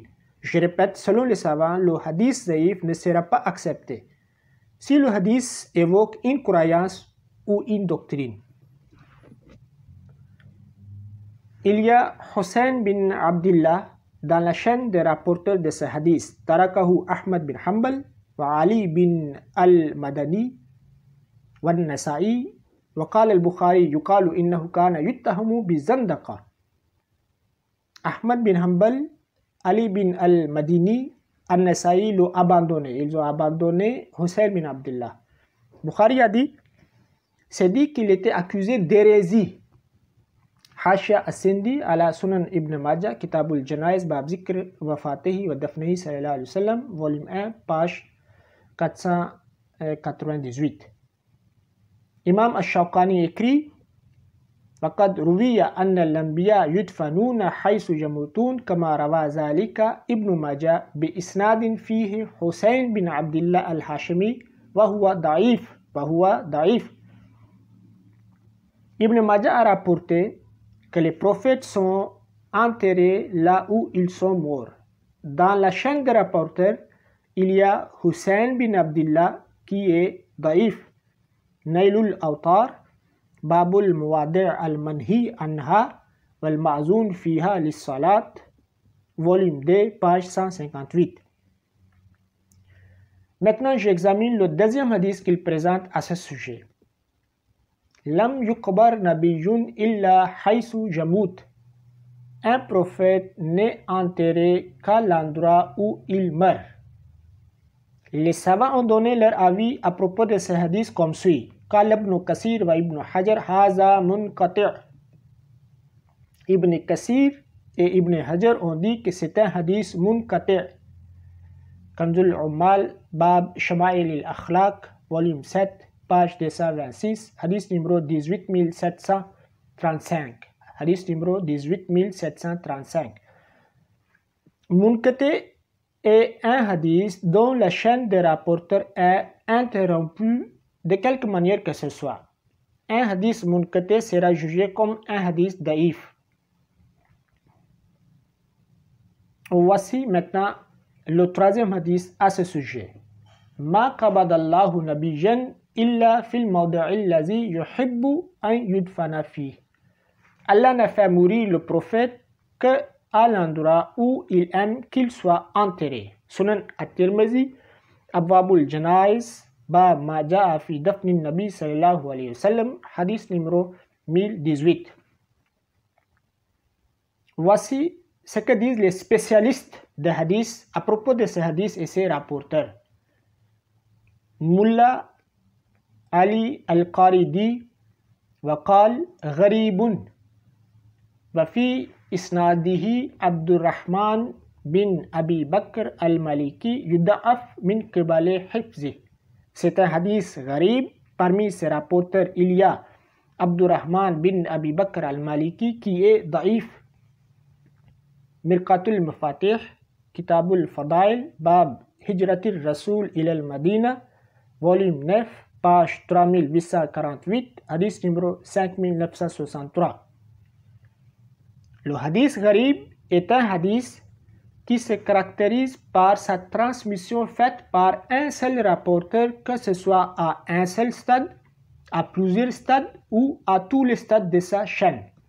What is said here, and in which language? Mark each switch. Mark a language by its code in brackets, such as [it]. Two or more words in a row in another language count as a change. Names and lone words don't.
[fr] Je répète, selon les savants, le hadith daïf ne sera pas accepté si le hadith évoque une croyance ou une doctrine. Il y a Hussein bin Abdullah dans la chaîne des rapporteurs de ce hadith, [ar] تركه أحمد بن حنبل وعلي بن المديني والنسائي وقال البخاري يقال إنه كان يتهم بالزندقة. [fr] Ahmad bin Hanbal, Ali bin al-Madini, An-Nasa'i l'ont abandonné. Ils ont abandonné Hussein bin Abdullah. Bukhari a dit, c'est dit qu'il était accusé d'hérésie. Hashia As-Sindi ala Sunan Ibn Majah, Kitabul Janaiz, Bab Zikr Wafatihi wa Dafnihi [ar] صلى الله عليه وسلم, [fr] volume 1, page 498. [ar] Imam Ash-Shawqani écrit: وقد روي أن الأنبياء يدفنون حيث يموتون كما روى ذلك ابن ماجه بإسناد فيه حسين بن عبد الله الهاشمي وهو ضعيف. [fr] Ibn Majah a rapporté que les prophètes sont enterrés là où ils sont morts. Dans la chaîne des rapporteurs, il y a Hussein bin Abdullah qui est daïf. Nailul Awtar, Babul Muwadi' al-Manhi anha wal Ma'zoun fiha lis-salat, volume 2, page 158. Maintenant, j'examine le deuxième hadith qu'il présente à ce sujet. [ar] لم يقبر نبي إلا حيث يموت. [fr] Un prophète n'est enterré qu'à l'endroit où il meurt. Les savants ont donné leur avis à propos de ce hadith comme suit. [ar] قال ابن كثير وابن حجر هذا منقطع'. [fr] Ibn Kathir et Ibn Hajar ont dit que c'est un hadith munqati'. Kanzul Ummal, Bab Shama'il al-Akhlaq, volume 7, page 226, hadith numéro 18735. Hadith numéro 18735. Munqati' est un hadith dont la chaîne des rapporteurs est interrompue de quelque manière que ce soit. Un hadith munqati' sera jugé comme un hadith daïf. Voici maintenant le troisième hadith à ce sujet. [ar] ما قبض الله نبيا إلا في الموضع الذي يحب أن يدفن فيه. [fr] Allah n'a fait mourir le prophète que à l'endroit où il aime qu'il soit enterré. Sunan At-Tirmidhi, Abwabul Janaiz, Bab ma ja'a fi dafni nabi [ar] صلى الله عليه وسلم, [fr] hadith numéro 1018. Voici ce que disent les spécialistes de hadith à propos de ce hadith et ses rapporteurs. [ar] Mullah Ali al-Qari dit وقال غريب وفي إسناده عبد الرحمن بن أبي بكر المالكي يضعف من قبل حفظه. [fr] C'est un hadith gharib. Parmi ses rapporteurs, il y a Abdurrahman bin Abi Bakr al-Maliki qui est daïf. Mirqatul Mafatih, Kitabul Fadail, Bab Hijratir Rasoul ila al-Madina, volume 9, page 3848, hadith numéro 5963. Le hadith gharib est un hadith qui se caractérise par sa transmission faite par un seul rapporteur, que ce soit à un seul stade, à plusieurs stades ou à tous les stades de sa chaîne.